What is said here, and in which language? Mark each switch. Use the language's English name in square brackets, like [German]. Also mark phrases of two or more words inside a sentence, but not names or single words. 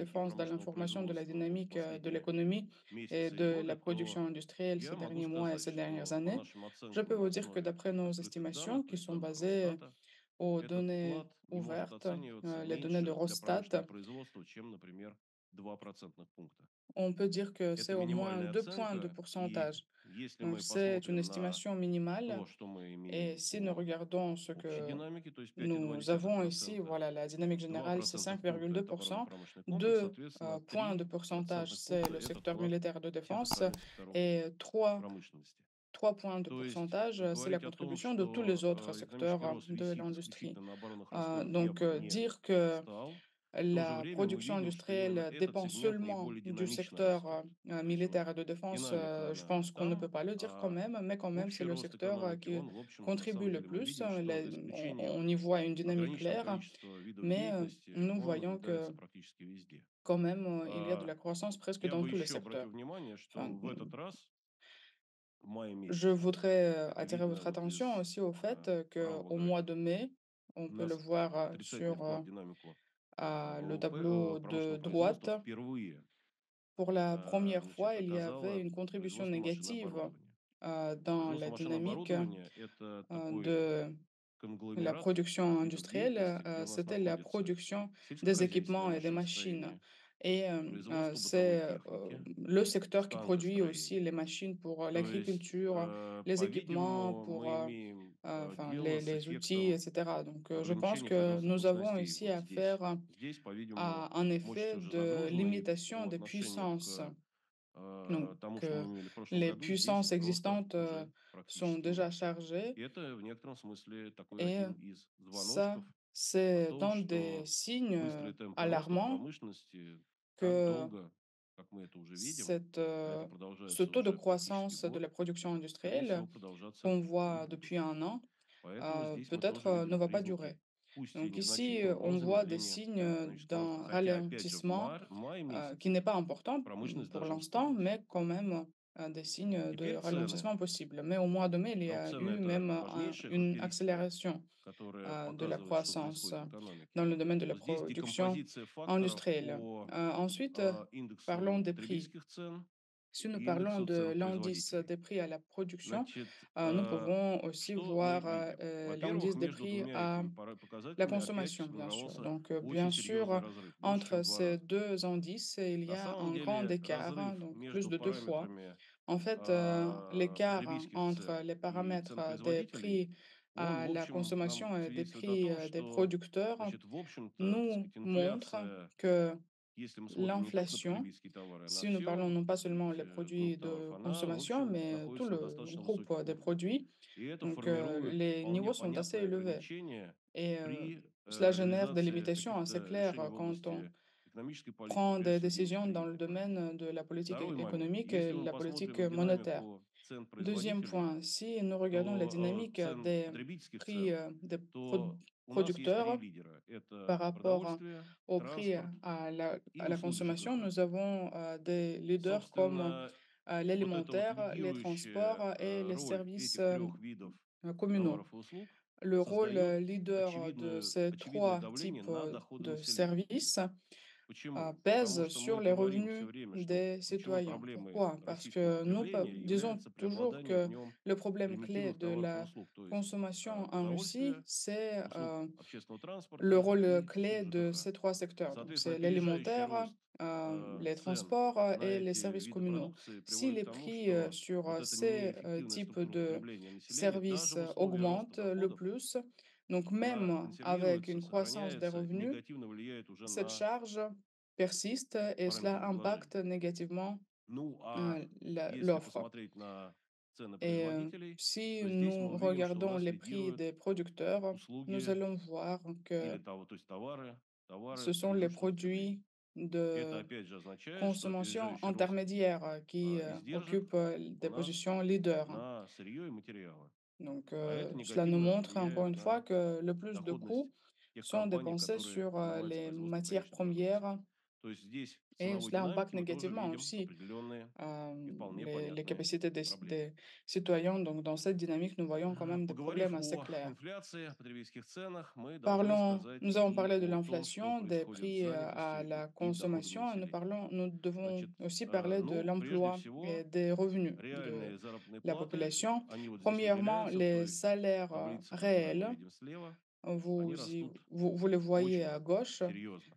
[Russian] экономики и [French] défense dans [Russian] промышленного [French] l'information de la [Russian] производства вот в [French] dynamique de [Russian] последние [French] l'économie et [Russian] месяцы и [French] de [Russian] годы, [French] la production [Russian] то [French] industrielle [Russian] я [French] ces [Russian] могу [French] derniers mois et [Russian] сказать, [French] ces dernières [Russian] что по [French] années? [Russian] нашим [French] Je peux [Russian] оценкам на [French] vous dire que [Russian] основе [French] d'après nos [Russian] открытых [French] estimations, [Russian] данных, то [French] qui [Russian] есть [French] sont [Russian] данных [French] basées [Russian] Росстата, [French] aux [Russian] этот [French] données [Russian] вклад не может [French] ouvertes, [Russian] оцениваться [French] les données de [Russian] меньше для [French] Rosstat, [Russian] промышленного производства, чем, например, 2 процентных пункта. [French] on peut dire que c'est [Russian] Это [French] au moins [Russian] минимальная [French] 2 points de [Russian] оценка, и [French] pourcentage. [Russian] если [French] Donc [Russian] мы [French] c'est une [Russian] посмотрим на [French] estimation minimale. [Russian] то, что мы [French] Et [Russian] имеем [French] si nous [Russian] по [French] regardons ce [Russian] общей [French] que [Russian] динамике, то есть [French] nous avons ici, [Russian] 5,2%, [French] voilà, la dynamique [Russian] 2 [French] générale, c'est [Russian] процентных пункта– это [French] 5,2%. [Russian] оборонно-промышленный комплекс, [French] 2 [Russian] соответственно, [French] points de [Russian] 3 [French] pourcentage, [Russian] процентных [French] c'est [Russian] пункта– [French] le [Russian] это [French] secteur [Russian] вклад [French] militaire et de [Russian] всех [French] défense. [Russian] остальных секторов [French] Et 3 [Russian] промышленности. [French] 3 points de [Russian] То есть [French] pourcentage, c'est la [Russian] говорить о том, [French] contribution de tous les [Russian] что [French] autres [Russian] экономический [French] secteurs [Russian] рост [French] de [Russian] висит [French] l'industrie. [Russian] исключительно на оборонных расходах, я [French] Donc [Russian] бы не [French] dire que [Russian] стал. В то же [French] la [Russian] время мы [French] production [Russian] видим, что именно [French] industrielle [Russian] этот [French] dépend [Russian] сегмент [French] seulement [Russian] наиболее [French] du [Russian] динамично [French] secteur [Russian] растет. То есть вот [French] militaire et de défense, [Russian] динамика, [French] je [Russian] она [French] pense qu'on ne peut [Russian] там, [French] pas le dire quand [Russian] а [French] même, mais quand même, c'est [Russian] общий [French] le [Russian] рост [French] secteur [Russian] экономики, [French] qui [Russian] он, в общем, на [French] contribue [Russian] самом [French] le [Russian] деле мы [French] plus. [Russian] видим, что за исключением [French] On y voit une dynamique [Russian] ограниченного [French] claire, [Russian] количества видов [French] mais [Russian] деятельности, [French] nous [Russian] он [French] voyons [Russian] наблюдается [French] que [Russian] практически везде. [French] quand même, il y a de la [Russian] А, [French] croissance presque [Russian] Я [French] dans [Russian] бы [French] tous les [Russian] еще обратил [French] secteurs. [Russian] внимание, [French] Enfin, [Russian] что в этот раз, в мае [French] je [Russian] месяце, [French] voudrais [Russian] это [French] attirer [Russian] видно [French] votre [Russian] вот [French] attention [Russian] из [French] aussi au fait [Russian] правого [French] qu'au mois de [Russian] графика, [French] mai, on peut le voir [Russian] отрицательный [French] sur [Russian] вклад в динамику [French] le [Russian] ВВП, [French] tableau de [Russian] промышленного [French] droite. [Russian] производства впервые [French] Pour la première fois, [Russian] значит, [French] il y avait [Russian] оказало [French] une contribution [Russian] производство машин и [French] négative [Russian] оборудования. [French] dans [Russian] Производство [French] la [Russian] машин и [French] dynamique [Russian] оборудования– это такой [French] de la [Russian] конгломерат [French] production [Russian] видов [French] industrielle. [Russian] деятельности, где у нас [French] C'était la [Russian] находится [French] production des équipements [Russian] сельскохозяйственное [French] et des machines. [Russian] машиностроение, [French] Et [Russian] производство бытовой [French] c'est [Russian] техники, [French] le secteur qui produit aussi les [Russian] станкостроение. [French] machines pour [Russian] То есть, [French] l'agriculture, les équipements [Russian] по-видимому, [French] pour [Russian] мы имеем [French] enfin, [Russian] дело с [French] les outils, [Russian] эффектом [French] etc. Donc je pense [Russian] ограничения [French] que [Russian] производственных [French] nous avons [Russian] мощностей [French] ici [Russian] вот [French] affaire [Russian] здесь. Здесь, по-видимому, [French] à un [Russian] мощности [French] effet [Russian] уже [French] de [Russian] загружены, и [French] limitation [Russian] по [French] des [Russian] отношению [French] puissances. [Russian] к [French] Donc, [Russian] тому, что мы имели в прошлом [French] les [Russian] году, здесь [French] puissances [Russian] роста [French] existantes [Russian] уже [French] sont [Russian] практически [French] déjà [Russian] нет. [French] chargées [Russian] И это в некотором смысле такой [French] et [Russian] один из [French] ça, [Russian] звоночков о [French] c'est [Russian] том, [French] dans des [Russian] что [French] signes [Russian] быстрые темпы роста в [French] alarmants [Russian] промышленности так [French] que [Russian] долго, как мы это уже видим, [French] cette, [Russian] а это [French] ce [Russian] продолжается [French] taux de [Russian] уже практически [French] croissance de [Russian] год, [French] la production [Russian] скорее всего, [French] industrielle [Russian] продолжаться [French] qu'on [Russian] не [French] voit depuis [Russian] будут. [French] un an, [Russian] Поэтому здесь мы [French] peut-être [Russian] тоже [French] ne [Russian] видим [French] va pas [Russian] признаки, [French] durer. [Russian] пусть и [French] Donc ici, [Russian] незначительного, но [French] on voit des [Russian] замедления [French] signes [Russian] экономического роста. [French] d'un [Russian] Хотя, опять же, в [French] ralentissement [Russian] мае [French] qui n'est [Russian] месяце [French] pas important [Russian] промышленность [French] pour [Russian] даже [French] l'instant, [Russian] ускорилась. [French] mais quand même des signes de [Russian] Теперь цены. [French] ralentissement possible. Mais au mois de mai, il y [Russian] Но [French] a [Russian] цены– [French] eu [Russian] это [French] même [Russian] важнейшая [French] une [Russian] характеристика, [French] accélération [Russian] которая [French] de la [Russian] показывает, что [French] croissance [Russian] происходит в [French] dans [Russian] экономике. [French] le domaine de la [Russian] Вот здесь [French] production [Russian] декомпозиция факторов [French] industrielle. [Russian] по [French] Ensuite, parlons [Russian] индексу [French] des prix. [Russian] потребительских цен [French] Si nous [Russian] и [French] parlons [Russian] индексу [French] de [Russian] цен [French] l'indice [Russian] производителей. [French] des prix à la production, [Russian] Значит, [French] nous pouvons aussi [Russian] что мы [French] voir [Russian] видим? Во-первых, [French] l'indice des [Russian] между [French] prix [Russian] двумя [French] à [Russian] этими [French] la [Russian] показателями опять [French] consommation, bien sûr. [Russian] сформировался [French] Donc, [Russian] очень [French] bien [Russian] серьезный [French] sûr, [Russian] разрыв, больше, чем [French] entre [Russian] в два [French] ces [Russian] раза. [French] deux indices, il y [Russian] На [French] a [Russian] самом [French] un grand [Russian] деле [French] écart, [Russian] разрыв [French] donc plus [Russian] между [French] de 2 fois. [Russian] параметрами [French] En fait, l'écart [Russian] потребительских [French] entre [Russian] цен [French] les [Russian] и цен [French] paramètres des [Russian] производителей, [French] prix [Russian] он, в [French] à la [Russian] общем, нам [French] consommation et des [Russian] свидетельствует о [French] prix [Russian] том, [French] des [Russian] что, [French] producteurs [Russian] значит, в общем-то, так [French] nous [Russian] сказать, [French] montre [Russian] инфляция, [French] que [Russian] если мы смотрим не только на [French] l'inflation, [Russian] потребительские товары, а на [French] si nous parlons [Russian] все, [French] non pas [Russian] так [French] seulement [Russian] сказать, [French] les produits [Russian] группу товаров, [French] de [Russian] она, в [French] consommation, [Russian] общем, [French] mais tout [Russian] находится на [French] le [Russian] достаточно [French] groupe [Russian] высоких [French] des [Russian] уровнях. [French] produits, [Russian] И это [French] donc [Russian] формирует [French] les [Russian] вполне [French] niveaux sont assez [Russian] понятное [French] élevés. [Russian] ограничение [French] Et [Russian] при [French] cela génère des [Russian] реализации [French] limitations assez [Russian] каких-то [French] claires [Russian] решений в [French] quand on [Russian] области экономической политики, [French] prend [Russian] прежде [French] des [Russian] всего [French] décisions dans le [Russian] денежно-кредитной [French] domaine [Russian] политики. [French] de la politique [Russian] Второй момент. [French] économique et [Russian] Если мы [French] la [Russian] посмотрим [French] politique [Russian] на [French] monétaire. [Russian] динамику цен [French] Deuxième [Russian] производителей, [French] point, si nous regardons la [Russian] то [French] dynamique [Russian] цен [French] des [Russian] потребительских [French] prix [Russian] цен, [French] des [Russian] то у нас есть три [French] producteurs [Russian] лидера. [French] par [Russian] Это [French] rapport [Russian] продовольствие, [French] au prix [Russian] транспорт и [French] à la [Russian] услуги [French] consommation, nous [Russian] жилпланирования. [French] avons des leaders comme [Russian] Собственно, вот эта вот [French] l'alimentaire, les transports [Russian] лидирующая [French] et les [Russian] роль [French] services [Russian] этих трех видов [French] communaux. [Russian] товаров и услуг [French] Le rôle [Russian] создает [French] leader de ces [Russian] очевидное [French] trois [Russian] давление [French] types [Russian] на доходы [French] de [Russian] населения. [French] services [Russian] Почему? Потому [French] pèse [Russian] что мы [French] sur les [Russian] говорим все [French] revenus [Russian] время, что [French] des [Russian] ключевой [French] citoyens. [Russian] проблемой [French] Pourquoi? Parce [Russian] российского [French] que nous [Russian] потребления [French] disons [Russian] является [French] toujours [Russian] преобладание в [French] que [Russian] нем [French] le problème clé [Russian] примитивных [French] de [Russian] товаров и [French] la [Russian] услуг, то есть [French] consommation en Russie, [Russian] продовольствия, [French] c'est [Russian] услуг общественного [French] le [Russian] транспорта [French] rôle [Russian] и услуг [French] clé de [Russian] ЖКХ. [French] ces trois secteurs. Donc, [Russian] Соответственно, [French] c'est [Russian] опережающий [French] l'alimentaire, [Russian] рост [French] les [Russian] цен [French] transports [Russian] на [French] et les [Russian] эти [French] services [Russian] виды [French] communaux. [Russian] продукции [French] Si [Russian] приводит к [French] les [Russian] тому, [French] prix [Russian] что [French] sur [Russian] вот эта [French] ces [Russian] неэффективная [French] types [Russian] структура [French] de [Russian] потребления населения даже [French] services [Russian] в условиях роста [French] augmentent le [Russian] доходов, [French] plus, donc [Russian] она [French] même avec [Russian] консервируется, [French] une croissance des [Russian] сохраняется и [French] revenus, [Russian] негативно влияет уже [French] cette [Russian] на [French] charge persiste et [Russian] параметры [French] cela impacte [Russian] предложения. [French] négativement [Russian] Ну, а если [French] l'offre. [Russian] посмотреть на цены [French] Et [Russian] производителей, [French] si [Russian] то здесь мы [French] nous [Russian] увидим, что у [French] regardons [Russian] нас [French] les prix [Russian] лидируют [French] des producteurs, nous [Russian] услуги [French] allons voir [Russian] или [French] que [Russian] то есть товары [French] ce sont les [Russian] промежуточного потребления. [French] produits [Russian] Это [French] de [Russian] опять же означает, что [French] consommation [Russian] опережающий рост [French] intermédiaire qui [Russian] издержек [French] occupent [Russian] у [French] des [Russian] нас [French] positions leaders. [Russian] на сырье и материалы. [French] Donc, [Russian] А это [French] cela nous [Russian] негативно [French] montre encore [Russian] влияет [French] une fois [Russian] на [French] que le plus de [Russian] доходность [French] coûts [Russian] тех [French] sont [Russian] компаний, [French] dépensés [Russian] которые [French] sur [Russian] занимаются [French] les [Russian] производством [French] matières [Russian] конечной продукции. [French] premières [Russian] То есть здесь в [French] et [Russian] ценовой [French] cela impacte [Russian] динамике мы тоже [French] négativement [Russian] видим [French] aussi [Russian] определенные и вполне [French] les [Russian] понятные [French] capacités [Russian] проблемы. [French] des citoyens. Donc, dans cette dynamique, nous voyons quand même des [Russian] Поговорив [French] problèmes assez [Russian] о [French] clairs. [Russian] инфляции, о потребительских ценах, мы должны [French] Nous [Russian] сказать [French] avons [Russian] и [French] parlé de [Russian] о том, что [French] l'inflation, des [Russian] происходит с [French] prix à [Russian] занятостью [French] la [Russian] и доходами [French] consommation, et [Russian] населения. [French] nous devons [Russian] Значит, [French] aussi parler de [Russian] ну, прежде [French] l'emploi et [Russian] всего, [French] des revenus de [Russian] реальные заработные [French] la [Russian] платы, [French] population. [Russian] они вот здесь [French] Premièrement, [Russian] выделяются в [French] les [Russian] той [French] salaires [Russian] таблице, которую мы [French] réels, [Russian] видим слева. Они растут [French] vous les voyez [Russian] очень [French] à gauche. [Russian] серьезно.